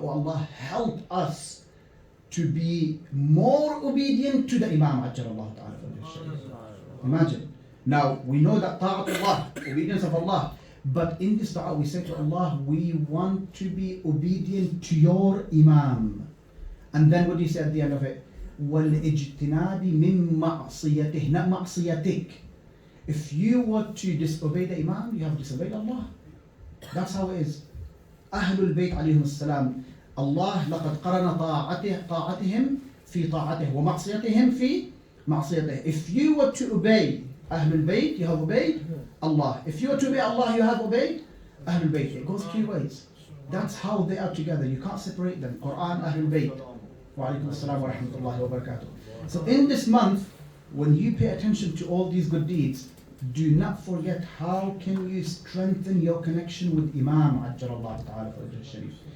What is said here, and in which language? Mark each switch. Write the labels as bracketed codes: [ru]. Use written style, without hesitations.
[en] Oh Allah, help us to be more obedient to the Imam Ajjalallahu Ta'ala. Imagine. Now, we know that ta'atullah, obedience of Allah, but in this dua we say to Allah, we want to be obedient to your Imam. And then what do you say at the end of it? [ar] وَالْإِجْتِنَابِ مِن مَعْصِيَتِهِ, [en] not [ar] مَعْصِيَتِكِ. [en] If you were to disobey the Imam, you have disobeyed Allah. That's how it is. Ahlul Bayt alayhim salam. [ar] Allah لَقَدْ قَرَنَ طَاعَتِهِمْ فِي طَاعَتِهِ وَمَعْصِيَتِهِمْ فِي مَعْصِيَتِهِ. [en] If you were to obey Ahlul Bayt, you have obeyed Allah. If you were to obey Allah, you have obeyed Ahlul Bayt. It goes 3 ways. That's how they are together. You can't separate them. Quran, Ahlul Bayt. Wa alaikum assalam wa rahmatullahi wa barakatuh. So in this month, when you pay attention to all these good deeds, do not forget how can you strengthen your connection with Imam Ajjalallahu Ta'ala Farajahu Sharif.